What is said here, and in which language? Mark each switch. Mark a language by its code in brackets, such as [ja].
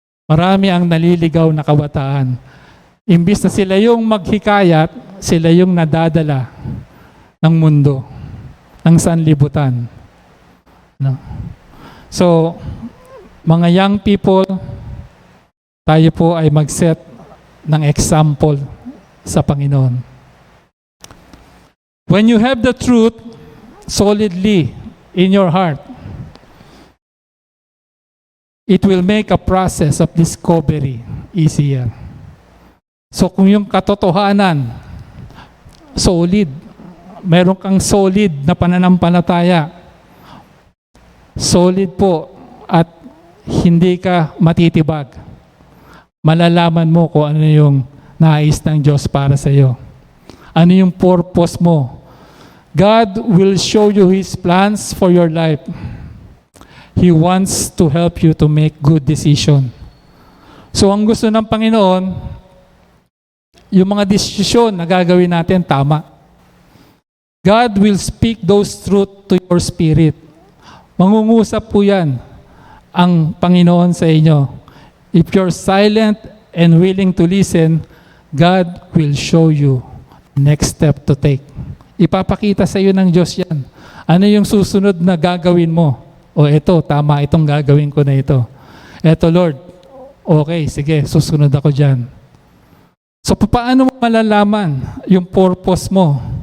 [tl] Marami ang naliligaw na kabataan. Imbis na sila yung maghikayat, sila yung nadadala ng mundo, ng sanlibutan. No? So, mga [en] young people, [tl] tayo po ay mag-set ng example sa Panginoon. [en] When you have the truth solidly in your heart, it will make a process of discovery easier. [tl] So kung yung katotohanan, solid, meron kang solid na pananampalataya, solid po at hindi ka matitibag, malalaman mo kung ano yung nais ng Diyos para sa iyo. Ano yung purpose mo. [en] God will show you His plans for your life. He wants to help you to make good decision. [tl] So ang gusto ng Panginoon, yung mga desisyon na gagawin natin, tama. [en] God will speak those truth to your spirit. [tl] Mangungusap po yan ang Panginoon sa inyo. [en] If you're silent and willing to listen, God will show you next step to take. [tl] Ipapakita sa iyo ng Diyos yan. Ano yung susunod na gagawin mo? O eto, tama itong gagawin ko na ito. Eto Lord, okay, sige, susunod ako dyan. So paano mo malalaman yung purpose mo?